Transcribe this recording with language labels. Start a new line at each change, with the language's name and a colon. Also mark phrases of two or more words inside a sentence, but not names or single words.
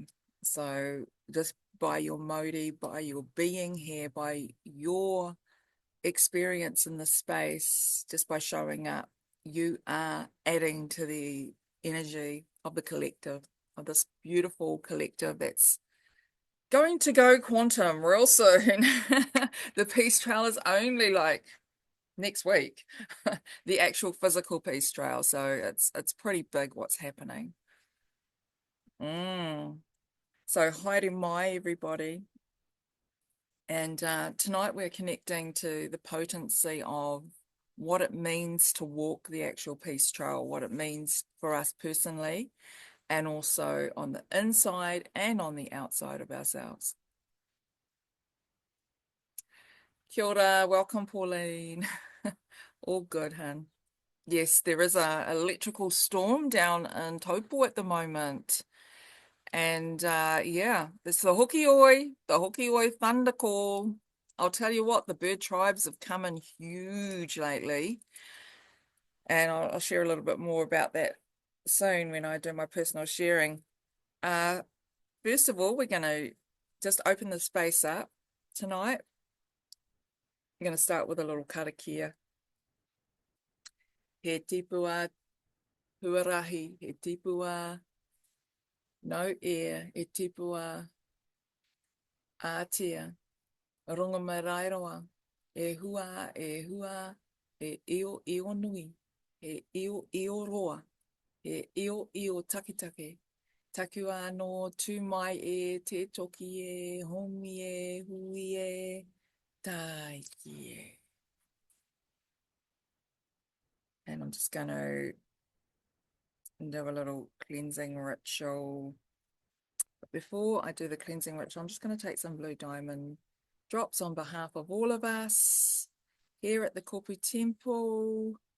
English: So just by your modi, by your being here, by your experience in the space, just by showing up, you are adding to the energy of the collective, of this beautiful collective that's going to go quantum real soon. The Peace Trail is only like next week, the actual physical Peace Trail. So it's pretty big what's happening.
Māori: So haere mai,
English: everybody. And tonight we're connecting to the potency of what it means to walk the actual Peace Trail, what it means for us personally, and also on the inside and on the outside of ourselves.
Māori: Kia ora,
English: welcome, Pauline. All good, hun. Yes, there is a electrical storm down in Taupo at the moment. And yeah, it's the Hokioi thunder call. I'll tell you what, the bird tribes have come in huge lately. And I'll share a little bit more about that soon when I do my personal sharing. First of all, we're going to just open the space up tonight. I'm going to start with a little karakia.
Māori: He tipua huarahi, he tipua no air, he tipua ātia. Rongomarairoa, e hua, e io nui, e io roa, e io takitake. Taku anō tū mai e te toki e, hongi e, hui e, taiki e.
English: And I'm just going to do a little cleansing ritual. But before I do the cleansing ritual, I'm just going to take some blue diamond drops on behalf of all of us here at the Kopi Temple.